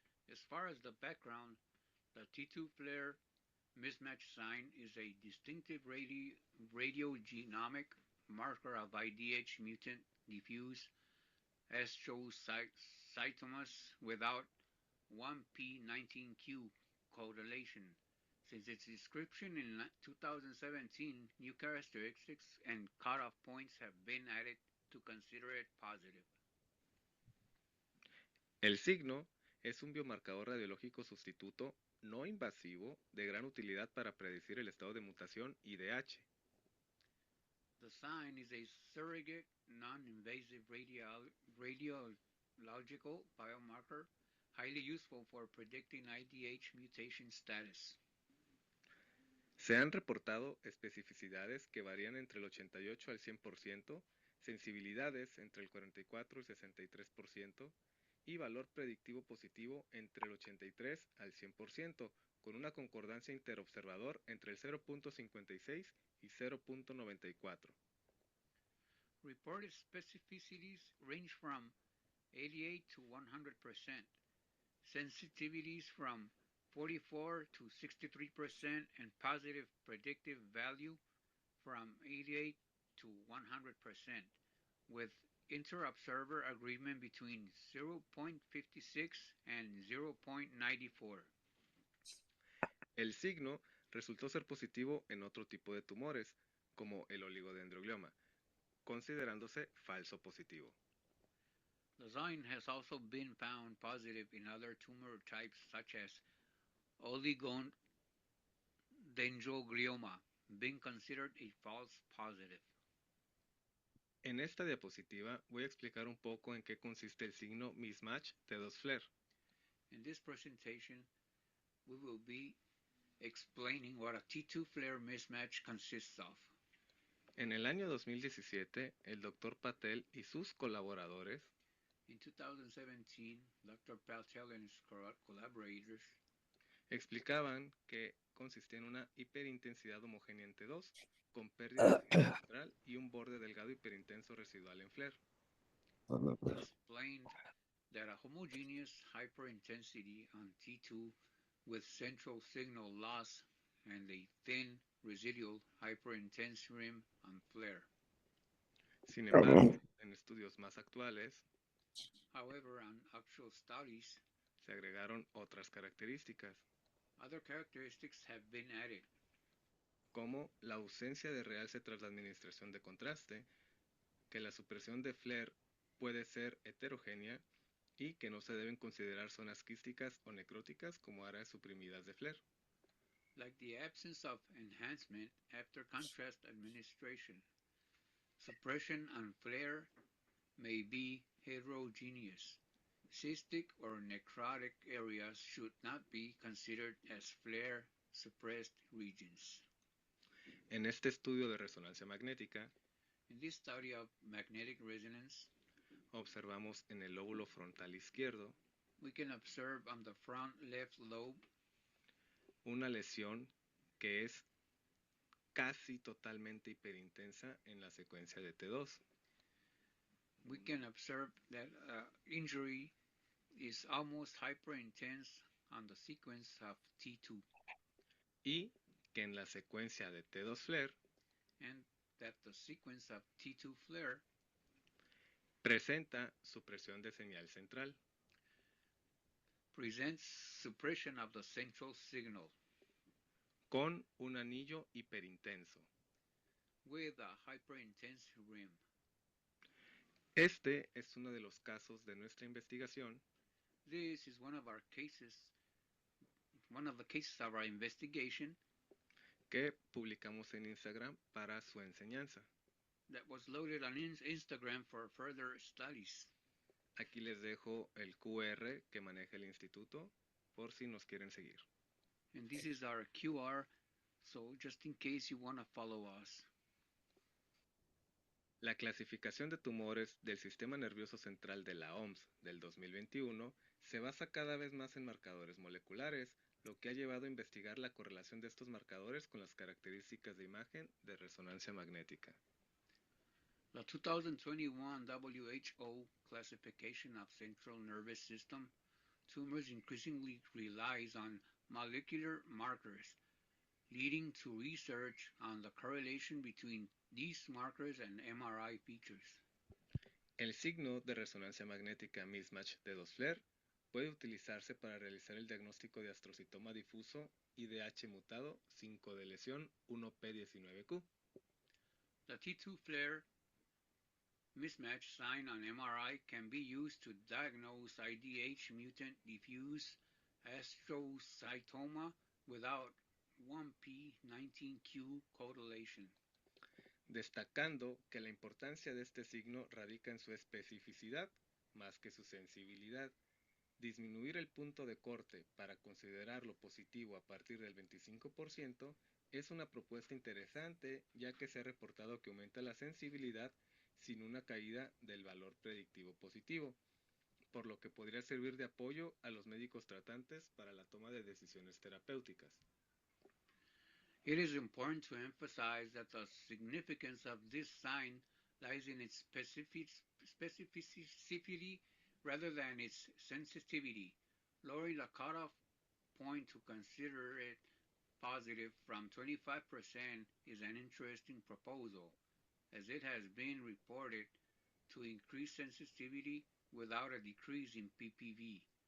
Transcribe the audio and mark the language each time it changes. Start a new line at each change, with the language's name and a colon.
English: As far as the background, the T2 flare mismatch sign is a distinctive radiogenomic marker of IDH mutant diffuse astrocytomas without 1p19q correlation. Since its description in 2017, new characteristics and cutoff points have been added to consider it positive.
Spanish: El signo es un biomarcador radiológico sustituto no invasivo de gran utilidad para predecir el estado de mutación IDH.
English: The sign is a surrogate non-invasive radiological biomarker highly useful for predicting IDH mutation status.
Spanish: Se han reportado especificidades que varían entre el 88 al 100%, sensibilidades entre el 44 y 63% y valor predictivo positivo entre el 83 al 100%, con una concordancia interobservador entre el 0.56 y 0.94.
English: Reported specificities range from 88 to 100%, sensitivities from 44 to 63%, and positive predictive value from 88 to 100%, with inter-observer agreement between 0.56 and 0.94.
Spanish: El signo resultó ser positivo en otro tipo de tumores, como el oligodendroglioma, considerándose falso positivo.
English: The sign has also been found positive in other tumor types such as oligodendroglioma, being considered a false positive.
Spanish: En esta diapositiva voy a explicar un poco en qué consiste el signo mismatch T2 FLAIR.
English: In this presentation, we will be explaining what a T2 flare mismatch consists of.
Spanish: En el año 2017, el Dr. Patel y sus colaboradores
English: In 2017, Dr. Patel and his collaborators
Spanish: explicaban que consistía en una hiperintensidad homogénea en T2 con pérdida de señal central y un borde delgado hiperintenso residual en FLAIR.
English: Explained that a homogeneous hyperintensity on T2 with central signal loss and a thin residual hyperintense rim on FLAIR.
Spanish: Sin embargo, en estudios más actuales,
English: However, on actual studies,
Spanish: se agregaron otras características,
English: other characteristics have been added,
Spanish: como la ausencia de realce tras la administración de contraste, que la supresión de FLAIR puede ser heterogénea y que no se deben considerar zonas quísticas o necróticas como áreas suprimidas de FLAIR.
English: like the absence of enhancement after contrast administration. Suppression on FLAIR may be heterogeneous. Cystic or necrotic areas should not be considered as FLAIR-suppressed regions.
Spanish: En este estudio de resonancia magnética,
English: In this study of magnetic resonance,
Spanish: observamos en el lóbulo frontal izquierdo
English: we can observe on the front left lobe
Spanish: una lesión que es casi totalmente hiperintensa en la secuencia de T2.
English: we can observe that injury is almost hyperintense on the sequence of T2,
Spanish: y que en la secuencia de T2 FLAIR
English: and that the sequence of T2 FLAIR
Spanish: presenta supresión de señal central,
English: presents suppression of the central signal
Spanish: con un anillo hiperintenso.
English: with a hyperintense rim.
Spanish: Este es uno de los casos de nuestra investigación
English: This is one of the cases of our investigation
Spanish: que publicamos en Instagram para su enseñanza.
English: that was loaded on Instagram for further studies.
Spanish: Aquí les dejo el QR que maneja el instituto por si nos quieren seguir.
English: And this is our QR, so just in case you want to follow us.
Spanish: La clasificación de tumores del sistema nervioso central de la OMS del 2021 se basa cada vez más en marcadores moleculares, lo que ha llevado a investigar la correlación de estos marcadores con las características de imagen de resonancia magnética.
English: The 2021 WHO classification of central nervous system tumors increasingly relies on molecular markers, leading to research on the correlation between these markers and MRI features.
Spanish: El signo de resonancia magnética mismatch de 2 FLAIR puede utilizarse para realizar el diagnóstico de astrocitoma difuso IDH mutado 5 de lesión 1P19Q.
English: The T2 FLAIR mismatch sign on MRI can be used to diagnose IDH mutant diffuse astrocytoma without 1P19Q correlation.
Spanish: Destacando que la importancia de este signo radica en su especificidad más que su sensibilidad. Disminuir el punto de corte para considerarlo positivo a partir del 25% es una propuesta interesante, ya que se ha reportado que aumenta la sensibilidad sin una caída del valor predictivo positivo, por lo que podría servir de apoyo a los médicos tratantes para la toma de decisiones terapéuticas.
English: It is important to emphasize that the significance of this sign lies in its specificity rather than its sensitivity. Lowering the cutoff point to consider it positive from 25% is an interesting proposal, as it has been reported to increase sensitivity without a decrease in PPV.